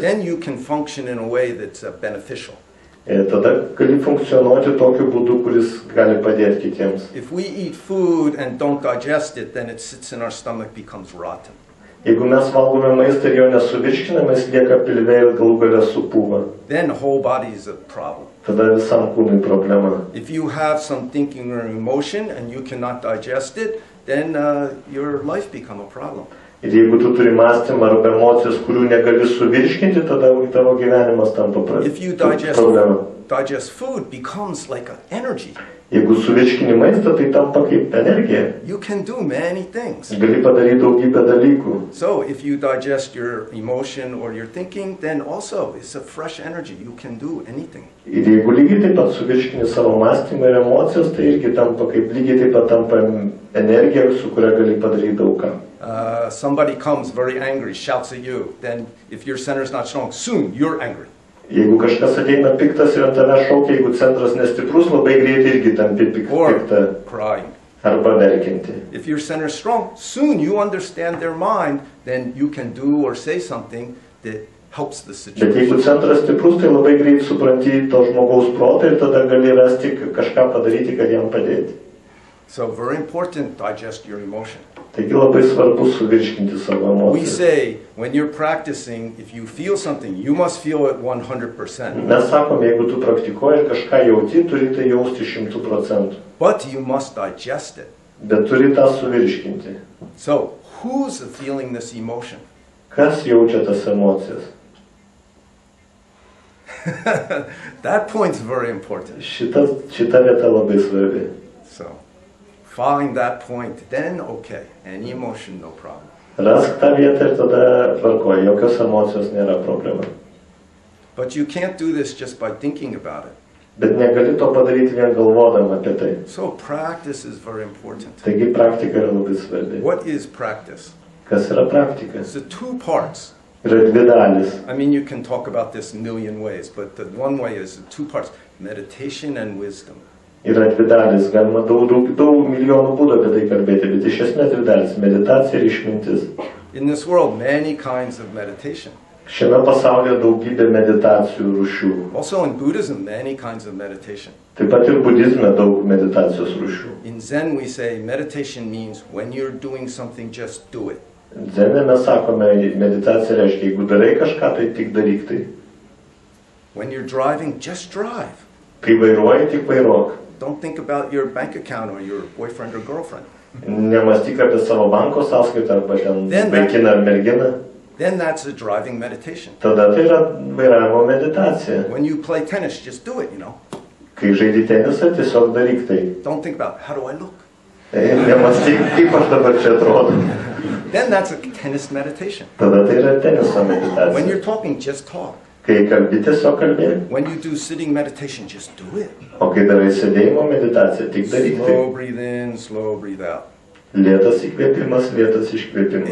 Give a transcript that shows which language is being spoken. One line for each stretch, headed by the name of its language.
English: Then you can function in a way that's beneficial.
Lithuanian: Tada gali funkcionuoti tokiu būdu, kuris gali padėti kitiems.
English: If we eat food and don't digest it, then it sits in our stomach, becomes rotten.
Lithuanian: Jeigu mes valgome maistą ir jo nesuvirškiname, jis lieka pilve ir galų gale supūva.
English: Then the whole body is a problem.
Lithuanian: Tada visam kūnui problema.
English: If you have some thinking or emotion and you cannot digest it, then your life become a problem.
Lithuanian: Ir jeigu tu turi mąstymą arba emocijas, kurių negali suvirškinti, tada tavo gyvenimas tampa
English: If you
Lithuanian: problema.
English: digest food becomes like an energy.
Lithuanian: Jeigu suvirškini maistą, tai tampa kaip energija.
English: You can do many things.
Lithuanian: Gali padaryti daugybę dalykų.
English: So if you digest your emotion or your thinking, then also it's a fresh energy. You can do anything.
Lithuanian: Ir jeigu lygiai taip pat suvirškini savo mąstymą ir emocijas, tai irgi tampa kaip lygiai taip pat tampa energija, su kuria gali padaryti daug ką.
English: Somebody comes very angry, shouts at you, then if your center is not strong, soon you're angry.
Lithuanian: Jeigu kažkas ateina piktas ir ant tave šaukia, jeigu centras nestiprus, labai greitai irgi tampi pikta.
English: Crying.
Lithuanian: Arba verkinti.
English: If your center is strong, soon you understand their mind, then you can do or say something that helps the situation.
Lithuanian: Bet jeigu centras stiprus, tai labai greit supranti to žmogaus protą ir tada gali rasti kažką padaryti, kad jam padėti.
English: So very important, digest your emotion.
Lithuanian: Taigi labai svarbu suvirškinti savo emocijas.
English: We say, when you're practicing, if you feel something, you must feel it 100%.
Lithuanian: Mes sakom, jeigu tu praktikuoji ir kažką jauti, turi tai jausti 100%.
English: But you must digest it.
Lithuanian: Bet turi tą suvirškinti.
English: So, who's feeling this emotion?
Lithuanian: Kas jaučia tas emocijas?
English: That point's very important.
Lithuanian: Šita vieta labai svarbi.
English: So, find that point, then okay, any emotion, no problem.
Lithuanian: Rask tą vietą ir tada tvarkoji, jokios emocijos nėra problema.
English: But you can't do this just by thinking about it.
Lithuanian: Bet negali to padaryti vien galvodama apie tai.
English: So practice is very important.
Lithuanian: Taigi praktika yra labai svarbi.
English: What is practice?
Lithuanian: Kas yra praktika?
English: It's the two parts.
Lithuanian: Yra dvi dalis.
English: I mean, you can talk about this a million ways, but the one way is the two parts, meditation and wisdom.
Lithuanian: Yra dvi dalis, galima daug milijonų būdų apie tai kalbėti, bet iš esmės dvi dalis - meditacija ir išmintis.
English: In this world, many kinds of meditation.
Lithuanian: Šiame pasaulyje daugybė meditacijų rūšių.
English: Also in Buddhism, many kinds of meditation.
Lithuanian: Taip pat ir budizme daug meditacijos rūšių.
English: In Zen, we say meditation means when you're doing something, just do it.
Lithuanian: Zene mes sakome, meditacija reiškia, jeigu darai kažką, tai tik daryk tai.
English: When you're driving, just drive.
Lithuanian: Kai vairuoji, tik vairuok.
English: Don't think about your bank account or your boyfriend or girlfriend.
Lithuanian: Nemąstyk apie savo banko sąskaitą arba ten vaikiną ar merginą.
English: Then that's a driving meditation.
Lithuanian: Tada tai yra vairavimo meditacija.
English: When you play tennis, just do it, you know.
Lithuanian: Kai žaidi tenisą, tiesiog daryk tai.
English: Don't think about how do I look.
Lithuanian: Nemąstyk, kaip aš dabar čia atrodo.
English: Then that's a tennis meditation.
Lithuanian: Tada tai yra teniso meditacija.
English: When you're talking, just talk.
Lithuanian: Kai kalbi, tiesiog kalbėk.
English: When you do sitting meditation, just do it.
Lithuanian: O kai darai sėdėjimo meditaciją, tik daryk tai.
English: Slow breathe in, slow breathe out.
Lithuanian: Lėtas įkvėpimas, lėtas iškvėpimas.